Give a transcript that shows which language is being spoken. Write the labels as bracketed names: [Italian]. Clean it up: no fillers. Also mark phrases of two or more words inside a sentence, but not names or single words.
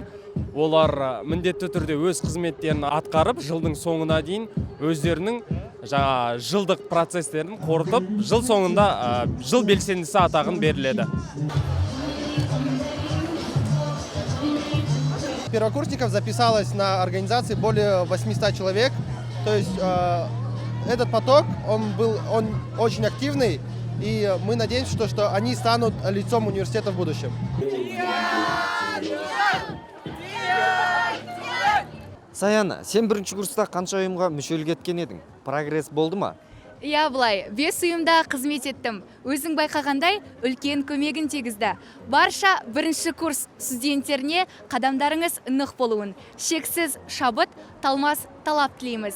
[Kazakh] Олар міндетті түрде өз қызметтерін атқарып, жылдың соңына дейін өздерінің жылдық процесстерін қорытып, жыл соңында жыл белсендісі атағын беріледі. [Russian] Первокурсников записалось на организации более 800 человек. То есть этот поток, он очень активный, и мы надеемся, что они станут лицом университета в будущем. [Kazakh] Саяна, сен бірінші курста қанша ұйымға мүшелік еткен едің? Прогресс болды ма? Иә, бұлай, 5 ұйымда қызмет еттім. Өзің байқағандай, үлкен көмегін тегізді. Барша бірінші курс студенттеріне қадамдарыңыз нық болуын, шексіз шабыт, талмас талап тілейміз.